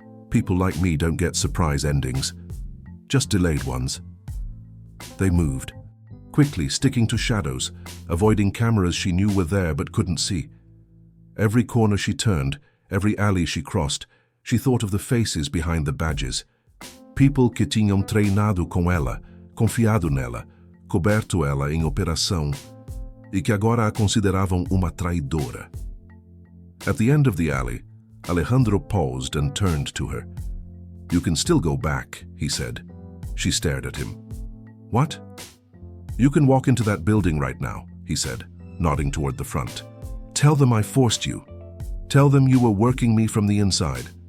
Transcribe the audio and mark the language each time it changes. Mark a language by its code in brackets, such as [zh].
[en] People like me don't get surprise endings, just delayed ones. They moved, quickly sticking to shadows, avoiding cameras she knew were there but couldn't see. Every corner she turned, every alley she crossed, she thought of the faces behind the badges. [pt] People que tinham treinado com ela, confiado nela, coberto ela em operação, e que agora a consideravam uma traidora. [en] At the end of the alley, Alejandro paused and turned to her. You can still go back, he said. She stared at him. What? You can walk into that building right now, he said, nodding toward the front. Tell them I forced you. Tell them you were working me from the inside.